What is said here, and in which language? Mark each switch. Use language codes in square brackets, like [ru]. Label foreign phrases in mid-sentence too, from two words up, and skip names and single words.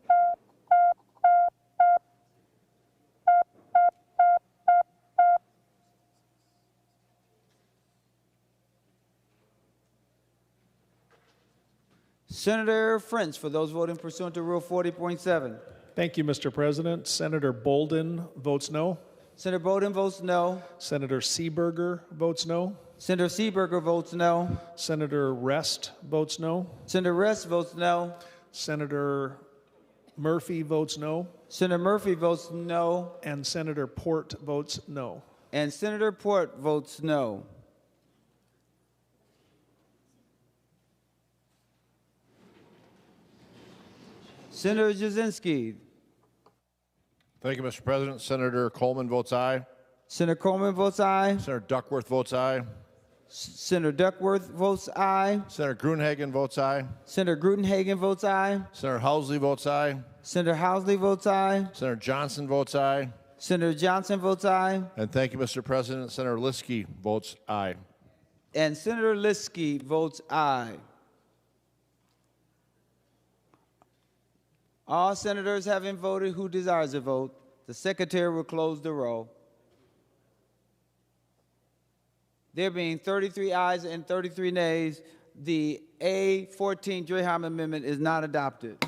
[en] Senator French, for those voting pursuant to Rule 40.7. Thank you, Mr. President. Senator Bolden votes no. Senator Bolden votes no. Senator Seeberger votes no. Senator Seeberger votes no. Senator Rest votes no. Senator Rest votes no. Senator Murphy votes no. Senator Murphy votes no. And Senator Port votes no. And Senator Port votes no. Senator Jasinski. Thank you, Mr. President. Senator Coleman votes aye. Senator Coleman votes aye. Senator Duckworth votes aye. Senator Duckworth votes aye. Senator Gruenhagen votes aye. Senator Gruenhagen votes aye. Senator Housley votes aye. Senator Housley votes aye. Senator Johnson votes aye. Senator Johnson votes aye. And thank you, Mr. President. Senator Liskey votes aye. And Senator Liskey votes aye. All senators having voted who desires to vote, the Secretary will close the roll. There being 33 ayes and 33 nays, the A14 Draheim Amendment is not adopted.